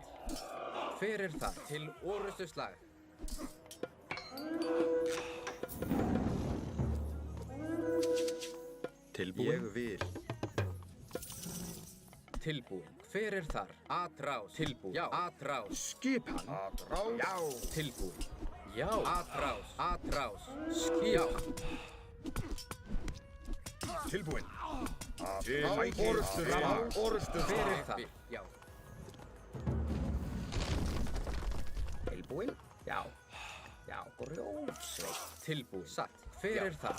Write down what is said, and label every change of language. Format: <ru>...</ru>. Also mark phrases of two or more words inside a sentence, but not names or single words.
<is>Hver þar? Til orustuslag. Tilbúin. Ég vil. Tilbúin. Hver þar? Atrás. Tilbúin. Já, atrás. Skipan. Atrás. Já. Tilbúin. Já, atrás. Atrás. Skipan. Tilbúin. Til orustuslag. Hver það? Já. Tilbúin. Já. Já, grjótsveit. Tilbúin. Satt. Hver það?</is>